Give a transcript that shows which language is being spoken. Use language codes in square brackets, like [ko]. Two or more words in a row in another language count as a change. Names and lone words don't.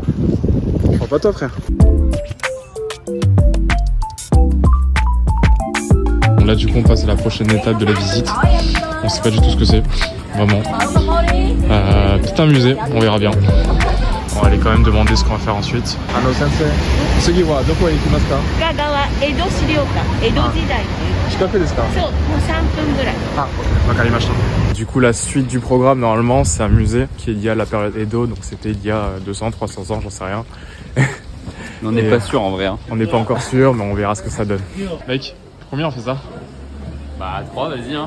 [fr] Je crois pas toi, frère. Bon, là, du coup, on passe à la prochaine étape de la visite. On sait pas du tout ce que c'est, vraiment. Peut-être un musée, on verra bien. On va aller quand même demander ce qu'on va faire ensuite. [ja] Sensei,次はどこへ行きますか? 裏側江戸資料館江戸時代近くですか? そうもう3分ぐらい [fr] Du coup, la suite du programme, normalement, c'est un musée qui est lié à la période Edo, donc c'était il y a 200, 300 ans, j'en sais rien. On n'est pas sûr en vrai. Hein. On n'est pas encore sûr, mais on verra ce que ça donne. Mec, combien on fait ça? Bah, 3, vas-y. Hein.